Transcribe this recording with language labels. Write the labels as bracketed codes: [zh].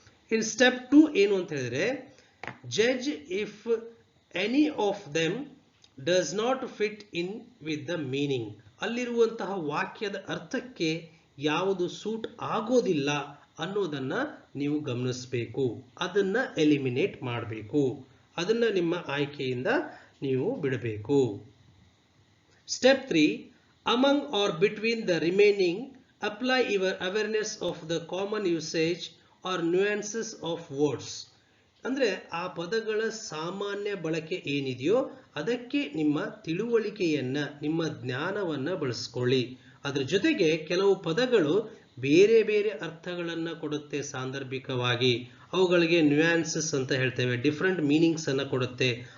[en] in step 2 [kn] ಏನು ಅಂತ ಹೇಳಿದ್ರೆ, [en] Judge if any of them does not fit in with the meaning. [kn] ಅಲ್ಲಿರುವಂತಹ ವಾಕ್ಯದ ಅರ್ಥಕ್ಕೆ ಯಾವುದು ಸೂಟ್ ಆಗೋದಿಲ್ಲ ಅನ್ನೋದನ್ನ ನೀವು ಗಮನಿಸಬೇಕು, ಅದನ್ನ ಎಲಿಮಿನೇಟ್ ಮಾಡಬೇಕು, ಅದನ್ನ ನಿಮ್ಮ ಆಯ್ಕೆಯಿಂದ ನೀವು ಬಿಡಬೇಕು. [en] Step 3, among or between the remaining apply your awareness of the common usage or nuances of words. [kn] ಅಂದ್ರೆ ಆ ಪದಗಳ ಸಾಮಾನ್ಯ ಬಳಕೆ ಏನಿದೆಯೋ ಅದಕ್ಕೆ ನಿಮ್ಮ ತಿಳುವಳಿಕೆಯನ್ನ, ನಿಮ್ಮ ಜ್ಞಾನವನ್ನ ಬಳಸ್ಕೊಳ್ಳಿ. ಅದ್ರ ಜೊತೆಗೆ ಕೆಲವು ಪದಗಳು ಬೇರೆ ಬೇರೆ ಅರ್ಥಗಳನ್ನ ಕೊಡುತ್ತೆ ಸಾಂದರ್ಭಿಕವಾಗಿ, ಅವುಗಳಿಗೆ ನ್ಯೂಯಾನ್ಸಸ್ ಅಂತ ಹೇಳ್ತೇವೆ, ಡಿಫರೆಂಟ್ ಮೀನಿಂಗ್ಸ್ ಅನ್ನ ಕೊಡುತ್ತೆ.